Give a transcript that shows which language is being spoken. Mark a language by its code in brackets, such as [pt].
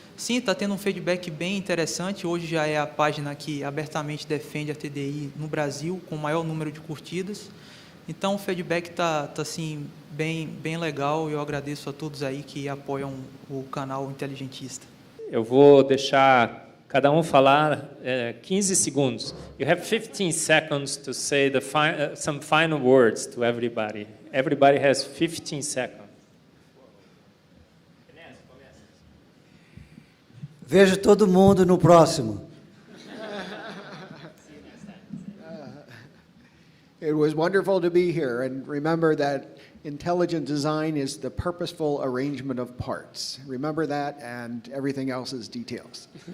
[pt] Sim, está tendo um feedback bem interessante. Hoje já é a página que abertamente defende a TDI no Brasil, com o maior número de curtidas. Então, o feedback está assim, bem legal, e eu agradeço a todos aí que apoiam o canal Inteligentista. Eu vou deixar cada um falar 15 segundos. [en] You have 15 seconds to say some final words to everybody. Everybody has 15 seconds. [pt] Vejo todo mundo no próximo. [en] It was wonderful to be here, and remember that intelligent design is the purposeful arrangement of parts. Remember that, and everything else is details.